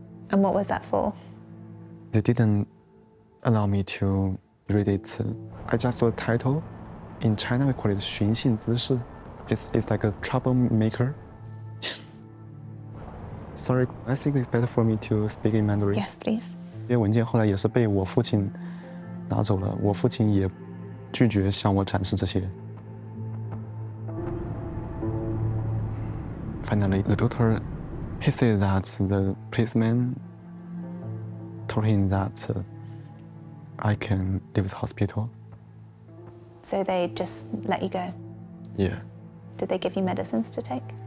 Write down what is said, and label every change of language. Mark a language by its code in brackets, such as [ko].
[en] And what was that for? They didn't allow me to read it. I just saw the title. In China, we call it 寻衅滋事. It's like a troublemaker. Sorry, I think it's better for me to speak in Mandarin. Yes, please. [zh] 这些文件后来也是被我父亲拿走了，我父亲也拒绝向我展示这些。 [en] Finally, the doctor, he said that the policeman told him that I can leave the hospital. So they just let you go? Yeah. Did they give you medicines to take?